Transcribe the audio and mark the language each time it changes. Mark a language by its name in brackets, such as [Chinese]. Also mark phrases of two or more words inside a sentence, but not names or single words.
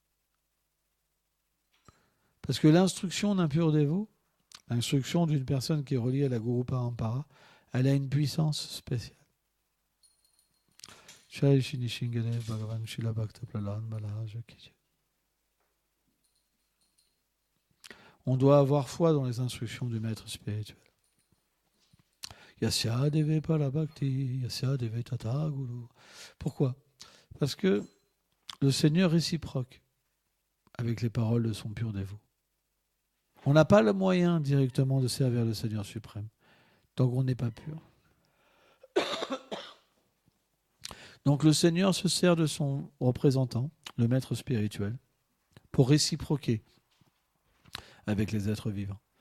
[French] Parce que l'instruction d'un pur dévot, l'instruction d'une personne qui est reliée à la [Sanskrit] Guru Parampara, [French] elle a une puissance spéciale. On doit avoir foi dans les instructions du maître spirituel. [Sanskrit] Yasya deve pala bhakti, yasya deve tata guru. [French] Pourquoi ? Parce que le Seigneur réciproque avec les paroles de son pur dévot. On n'a pas le moyen directement de servir le Seigneur suprême tant qu'on n'est pas pur. Donc le Seigneur se sert de son représentant, le maître spirituel, pour réciproquer avec les êtres vivants.